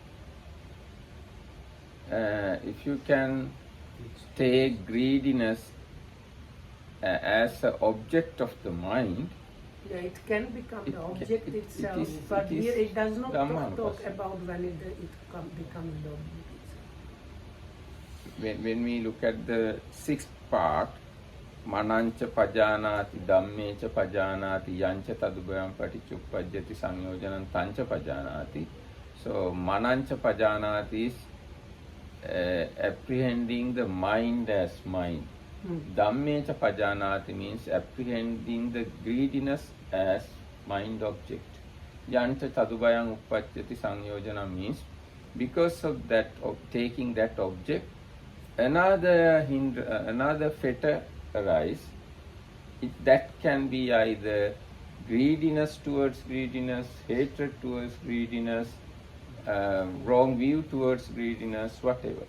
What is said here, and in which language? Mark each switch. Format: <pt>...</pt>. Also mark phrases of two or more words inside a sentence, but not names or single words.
<en>If you can take greediness as an object of the mind, Yeah, it can become the object itself, but it is here it does not Dhammanupassana. talk about when it becomes the object itself. when we look at the sixth part,</en> <pi>manancha pajanati dhammecha pajanati yancha tadubhayam paticcuppajjati sanyojanam tancha pajanati.</pi> <en>So</en> <pi>manancha pajanati</pi> <en>is apprehending the mind as mind.</en> <pi>Dhammecha pajanati</pi> <en>means apprehending the greediness as mind object.</en> <pi>Yancha tadubhayam uppajjati sanyojanam</pi> <en>means because of that, of taking that object, another fetter arise. That can be either greediness towards greediness, hatred towards greediness, wrong view towards greediness, whatever.</en>